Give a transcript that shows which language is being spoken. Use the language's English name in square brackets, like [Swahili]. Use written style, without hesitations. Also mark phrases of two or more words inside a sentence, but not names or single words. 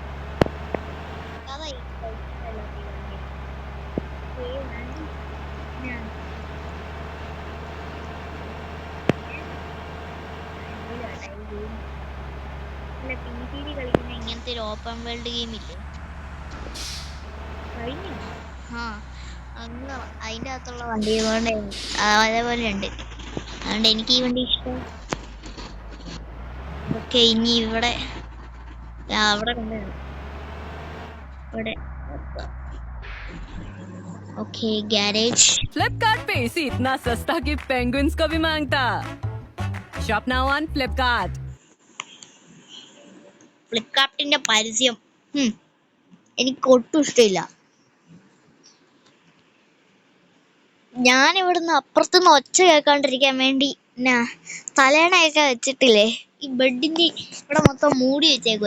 [Malayalam] അതായി PCD കളിക്കുന്ന ഇങ്ങനത്തെ ഒരു [English] open world game [Malayalam] ഇല്ലേ കഴിഞ്ഞു. ആ അന്ന് അതിൻ്റെ അകത്തുള്ള വണ്ടി കൊണ്ട് അതേപോലെ ഉണ്ട്. അതുകൊണ്ട് എനിക്ക് ഈ വണ്ടി ഇഷ്ടം. ഓക്കെ, ഇനി ഇവിടെ അവിടെ കണ്ടാണ് ഇവിടെ. [English] OK garage. [Hindi] फ्लिपकार्ट पे एसी इतना सस्ता कि पेंगुइन्स को भी मांगता। [English] Shop now on Flipkart. [Malayalam] ഫ്ലിപ്കാർട്ടിന്റെ പരസ്യം എനിക്ക് ഒട്ടും ഇഷ്ടമില്ല. ഞാൻ ഇവിടുന്ന് അപ്പുറത്തുനിന്ന് ഒച്ച കേൾക്കാണ്ടിരിക്കാൻ വേണ്ടി തലേണയൊക്കെ വെച്ചിട്ടില്ലേ ഈ ബെഡിന്റെ ഇവിടെ മൊത്തം മൂടി വെച്ചേക്കും.